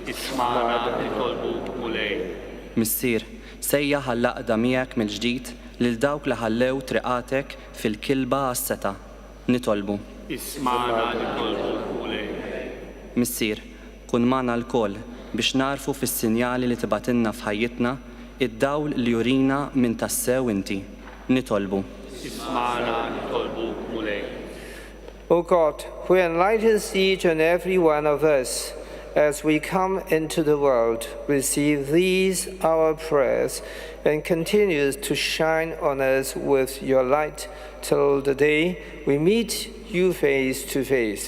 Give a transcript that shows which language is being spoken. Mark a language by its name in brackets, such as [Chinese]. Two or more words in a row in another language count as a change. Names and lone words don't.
[Maltese] Missier, sejjaħ għall-laqda miegħek mill-ġdid lil dawk li ħallew triqatek fil-kilba għas-seta, nitolbu. Missier, kun magħna l-koll biex narfu fis-sinjali li tibatilna f'ħajjitna id-dawl li jurina minn tassew inti, nitolbu. [English] O God, who enlightens each and every one of us as we come into the world, receive these our prayers and continues to shine on us with your light till the day we meet you face to face.